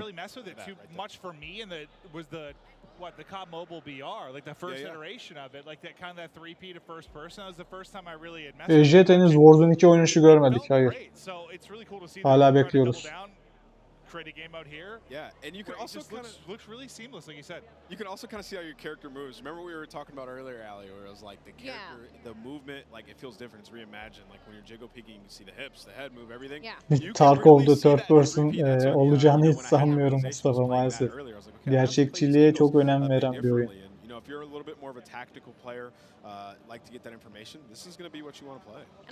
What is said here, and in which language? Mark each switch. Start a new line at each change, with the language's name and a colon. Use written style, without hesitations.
English: Really messed with it too much for me, and the COD Mobile BR, like the first iteration of it, like that kind of that 3P to first person. That was the first time I really had messed with it.
Turkish: Jet henüz Warzone 2 oynanışı görmedik, hayır. Hala bekliyoruz.
English: Create a game out here. Yeah, and you can also looks really seamless, like you said. You can also kind of see how your character moves. Remember we were talking about earlier, Ali, where it was like the character, the movement, like it feels different. It's reimagined. Like when you're jiggle peeking, you can see the hips, the head move, everything.
Turkish: Bir Tarkov'da third person olacağını hiç sanmıyorum Mustafa maalesef. Gerçekçiliğe çok önem veren bir oyun.
English: If you're a little bit more of a tactical player, like to get that information, this is going to be what you want to play.